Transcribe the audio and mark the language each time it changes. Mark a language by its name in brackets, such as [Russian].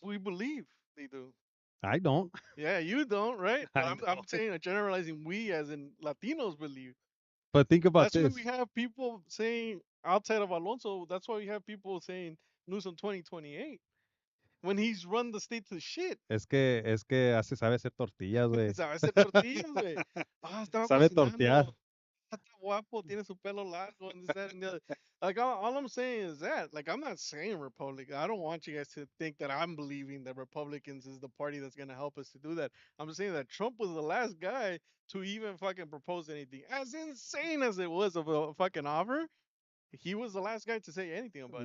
[English] we believe they do. I don't, Yeah, you don't, right? But I I'm don't. saying generalizing we as in Latinos believe. But think about That's why we this. have people saying outside of Alonso, that's why we have people saying Newsom 2028 when he's run the state to shit. [Spanish] Sabe hacer tortillas, güey. Sabe hacer tortillas, güey. Ah, estaba Sabe tortear. cocinando. Ah, está guapo, tiene su pelo largo, [English] and this, that, and the other. Like, all I'm saying is that. Like, I'm not saying Republican. I don't want you guys to think that I'm believing that Republicans is the party that's going to help us to do that. I'm just saying that Trump was the last guy to even fucking propose anything. As insane as it was of a fucking offer, he was the last guy to say anything about it.